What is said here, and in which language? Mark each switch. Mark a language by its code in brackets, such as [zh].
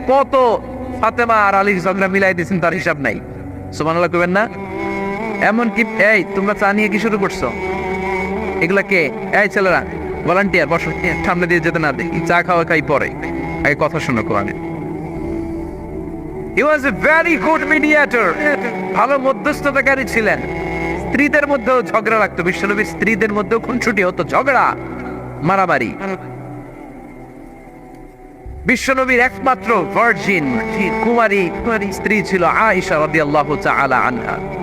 [bn] কত ফাতেমা আর আলীর ঝগড়া মিলাই দিয়েছেন তার হিসাব নাই। সুবহানাল্লাহ কইবেন না? এমন কি, এই তোমরা চা নিয়ে কি শুরু করছো? এগুলা কে? এই ছেলেরা ভলান্টিয়ার, বসো, সামনে দিয়ে যেতে না দেখি, চা খাওয়া খাই পরে, আগে কথা শোনো কোরআনে। [en] He was a very good mediator. [bn] ভালো মধ্যস্থতাকারী ছিলেন। স্ত্রীদের মধ্যেও ঝগড়া লাগতো, বিশ্বনবীর স্ত্রীদের মধ্যেও খুনসুটি হতো, ঝগড়া মারামারি। বিশ্বনবীর একমাত্র ভার্জিন কুমারী স্ত্রী ছিল আয়েশা রাদিয়াল্লাহু তাআলা আনহা।